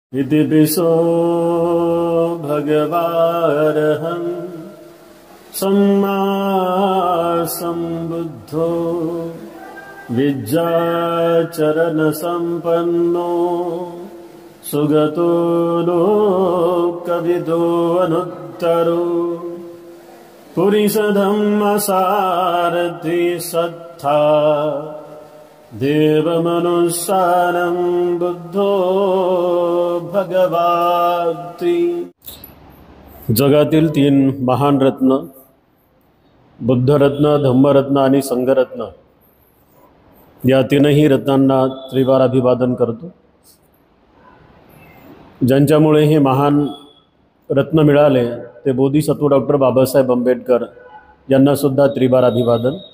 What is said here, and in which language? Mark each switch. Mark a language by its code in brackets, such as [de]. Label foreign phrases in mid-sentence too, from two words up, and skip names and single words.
[pi] इति पिसो भगवारहं सम्मा सम्बुद्धो विद्याचरणसम्पन्नो सुगतो लोकविदो अनुत्तरो पुरीशधम्मसारथि सत्था देवमनुस्सारं बुद्धो भगवाति। [mr] जगातील तीन महान रत्न बुद्धरत्न, धम्मरत्न आणि संघरत्न या तीनही रत्नांना त्रिवार अभिवादन करतो। ज्यांच्यामुळे हे महान रत्न मिळाले ते बोधिसत्व डॉक्टर बाबासाहेब आंबेडकर यांना सुद्धा त्रिवार अभिवादन।